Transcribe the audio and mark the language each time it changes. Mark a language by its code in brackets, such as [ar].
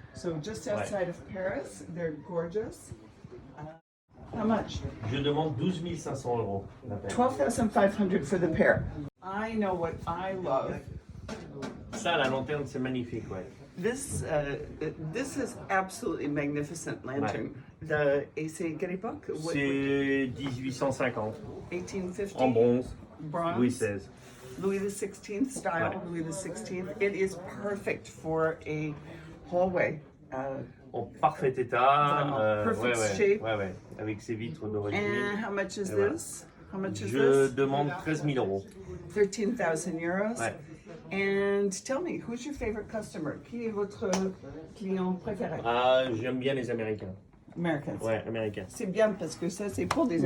[en] So just outside of Paris. They're gorgeous. How much? [fr] Je demande 12 500 euros. la paire. [en] 12,500 for the pair. I know what I love. [fr] Ça, la lanterne, c'est magnifique, ouais. [en] This is absolutely magnificent lantern. [fr] Et c'est quelle époque? C'est 1850, [en] 1850. [fr] en bronze, [en] Bronze. [fr] Louis XVI. [en] Louis XVI style. [fr] Ouais. Louis XVI. [en] It is perfect for a hallway. [fr] En parfait état, [en] Vraiment, perfect shape. [fr] ouais, avec ses vitres d'origine. [en] And how much is [fr] voilà. [en] this? How much is [fr] Je [en] this? [fr] demande 13 000 euros. [en] 13,000 euros. [fr] Ouais. [en] And tell me, who's your favorite customer? [fr] Qui est votre client préféré? Ah, j'aime bien les Américains. [en] Americans. [fr] Ouais, Américains. C'est bien parce que ça, c'est pour des